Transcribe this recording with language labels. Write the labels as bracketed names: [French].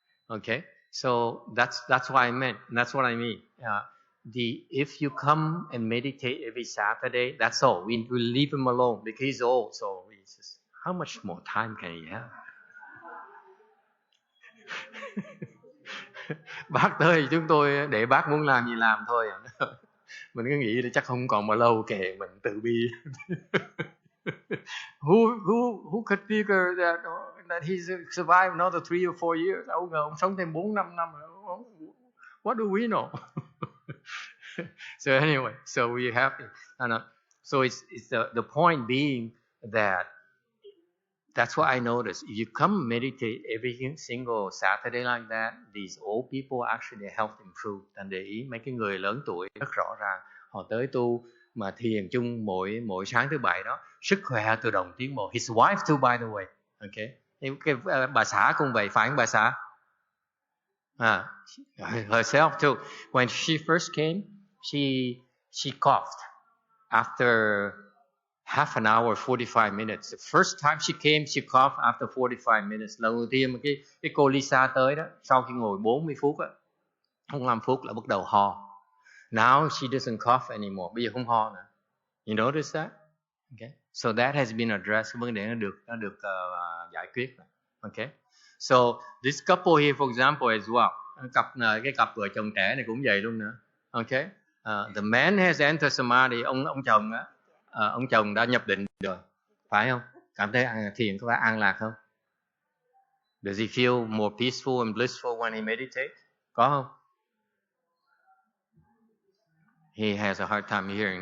[English] Okay. So that's what I meant. That's what I mean. If you come and meditate every Saturday, that's all. We leave him alone because he's old. So we just, how much more time can he have? [Vietnamese] Bác tới chúng tôi để bác muốn làm gì làm thôi. Mình cứ nghĩ là chắc không còn bao lâu kệ mình tự bi. [English] Who could figure that he's survived another 3 or 4 years? [Vietnamese] Đâu ngờ ông sống thêm 4-5 năm. [English] What do we know? So anyway, so we're happy. So it's the point being that that's what I noticed. If you come meditate every single Saturday like that, these old people actually health improve. [Vietnamese] Thành để ý mấy cái người lớn tuổi rất rõ ràng, họ tới tu mà thiền chung mỗi sáng thứ Bảy đó, sức khỏe tự động tiến bộ. [English] His wife too, by the way. Okay. [Vietnamese] Cái bà xã cũng vậy, phải không bà xã? [English] Herself too. When she first came, she coughed after half an hour, 45 minutes. The first time she came, she coughed after 45 minutes. [Vietnamese] Lần đầu tiên mà cái cô Lisa tới đó, sau khi ngồi 40 phút á, 45 phút là bắt đầu ho. [English] Now she doesn't cough anymore. [Vietnamese] Bây giờ không ho nữa. [English] You notice that? Okay. So that has been addressed. [Vietnamese] Vấn đề nó được giải quyết. [English] Okay. So this couple here, for example, as well. [Vietnamese] Cái cặp vợ chồng trẻ này cũng vậy luôn nữa. [English] Okay. The man has entered samadhi. [Vietnamese] Ông chồng á, ông chồng đã nhập định rồi, phải không? Cảm thấy thiền có phải an lạc không? [English] Does he feel more peaceful and blissful when he meditates? [Vietnamese] Có không? [English] He has a hard time hearing.